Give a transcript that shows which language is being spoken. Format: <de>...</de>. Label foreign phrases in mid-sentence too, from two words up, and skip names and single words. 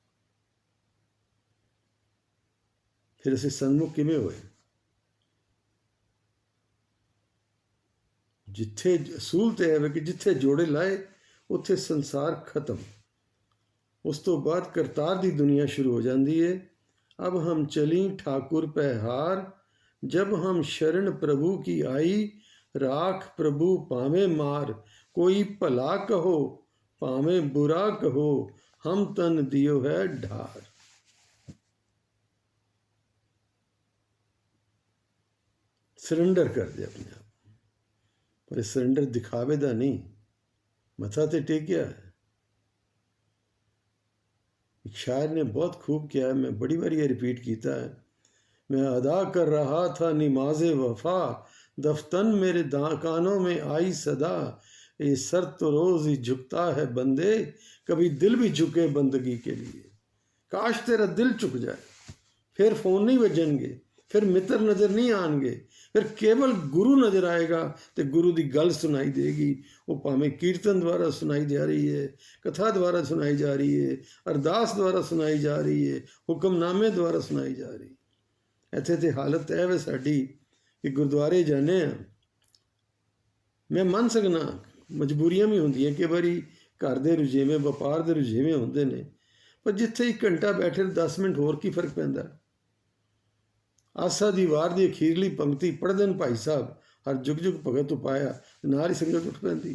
<pa>ਫਿਰ ਅਸੀਂ ਸਨਮੁਖ ਕਿਵੇਂ ਹੋਏ? ਜਿੱਥੇ ਅਸੂਲ ਤੇ ਹੈ ਕਿ ਜਿੱਥੇ ਜੋੜੇ ਲਾਏ ਉੱਥੇ ਸੰਸਾਰ ਖਤਮ। ਉਸ ਤੋਂ ਬਾਅਦ ਕਰਤਾਰ ਦੀ ਦੁਨੀਆ ਸ਼ੁਰੂ ਹੋ ਜਾਂਦੀ ਹੈ।</pa> <hi>अब हम चली ठाकुर पै हार, जब हम शरण प्रभु की आई, राख प्रभु पावे मार, कोई भला कहो पावे बुरा कहो, हम तन दियो है ढार।</hi> <pa>ਸਰੈਂਡਰ ਕਰਦੇ ਆਪਣੇ ਆਪ, ਪਰ ਇਹ ਸਰੈਂਡਰ ਦਿਖਾਵੇ ਦਾ ਨਹੀਂ। ਮੱਥਾ ਤੇ ਟੇਕਿਆ।</pa> <hi>एक शायर ने बहुत खूब किया है, मैं बड़ी बार ये रिपीट किया है। मैं अदा कर रहा था नमाज़ वफ़ा, दफ्तन मेरे कानों में आई सदा, ये सर तो रोज़ ही झुकता है बंदे, कभी दिल भी झुके बंदगी के लिए। काश तेरा दिल झुक जाए, फिर फ़ोन नहीं बजणगे, फिर मित्र नज़र नहीं आएंगे, फिर केवल गुरु नज़र आएगा तो गुरु की गल सुनाई देगी। वो भावें कीर्तन द्वारा सुनाई जा रही है, कथा द्वारा सुनाई जा रही है, अरदास द्वारा सुनाई जा रही है, हुक्मनामे द्वारा सुनाई जा रही है।</hi> <pa>ਇੱਥੇ ਤੇ ਹਾਲਤ ਇਹ ਵੇ ਸਾਡੀ ਕਿ ਗੁਰਦੁਆਰੇ ਜਾਂਦੇ ਹਾਂ। ਮੈਂ ਮੰਨ ਸਕਣਾ ਮਜਬੂਰੀਆਂ ਵੀ ਹੁੰਦੀਆਂ, ਕਈ ਵਾਰੀ ਘਰ ਦੇ ਰੁਝੇਵੇਂ, ਵਪਾਰ ਦੇ ਰੁਝੇਵੇਂ ਹੁੰਦੇ ਨੇ, ਪਰ ਜਿੱਥੇ 1 ਘੰਟਾ ਬੈਠੇ 10 ਮਿੰਟ ਹੋਰ ਕੀ ਫਰਕ ਪੈਂਦਾ? ਆਸਾ ਦੀ ਵਾਰ ਦੀ ਅਖੀਰਲੀ ਪੰਕਤੀ ਪੜ੍ਹਦੇ ਨੇ ਭਾਈ ਸਾਹਿਬ, ਹਰ ਜੁਗ ਜੁਗ ਭਗਤ ਉਪਾਇਆ, ਨਾਲ ਹੀ ਸੰਗਤ ਉੱਠ ਪੈਂਦੀ।</pa>